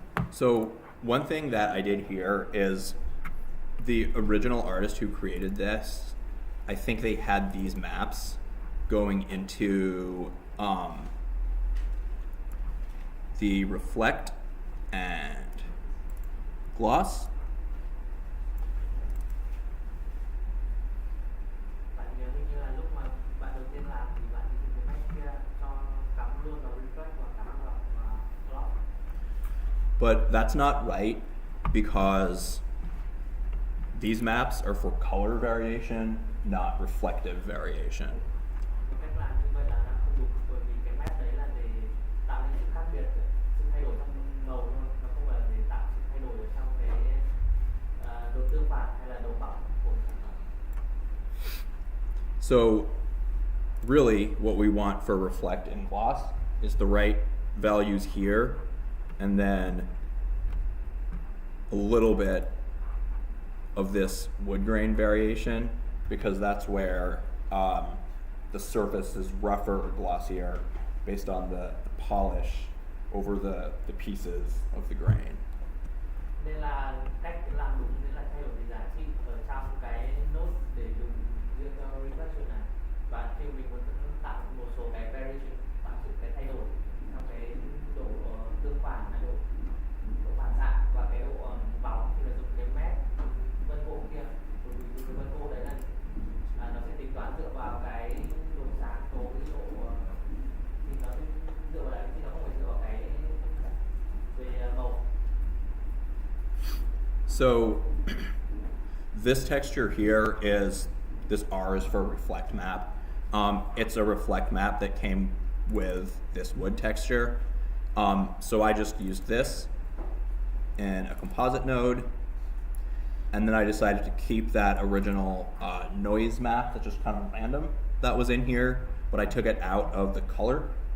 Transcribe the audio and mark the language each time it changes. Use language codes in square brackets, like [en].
[en] So one thing that I did here is the original artist who created this, I think they had these maps going into the reflect and gloss. [vi] Bạn nhớ như là lúc mà bạn đầu tiên làm thì bạn dùng cái mesh kia cho cắm luôn vào reflect và cắm vào gloss. [en] But that's not right because these maps are for color variation, not reflective variation. [vi] Cách làm như vậy là nó không đúng, bởi vì cái mesh đấy là để tạo nên sự khác biệt, sự thay đổi trong màu thôi, nó không phải là để tạo sự thay đổi ở trong cái độ tương phản hay là độ bóng của sản phẩm. [en] So really what we want for reflect and gloss is the right values here and then a little bit of this wood grain variation, because that's where the surface is rougher or glossier based on the polish over the pieces of the grain. [vi] Nên là cách làm đúng nên là thay đổi cái giá trị ở trong cái node để dùng riêng cho reflection này, và khi mình muốn tạo một số cái variation, tạo sự cái thay đổi trong cái độ tương phản hay độ phản xạ và cái độ bóng thì là dùng cái mesh vân gỗ kia, bởi vì cái vân gỗ đấy là nó sẽ tính toán dựa vào cái độ sáng tối độ thì nó sẽ dựa vào đấy, chứ nó không phải dựa vào cái về màu. [en] So this texture here this R is for reflect map. It's a reflect map that came with this wood texture. So I just used this in a composite node, and then I decided to keep that original noise map that's just kind of random that was in here, but I took it out of the color.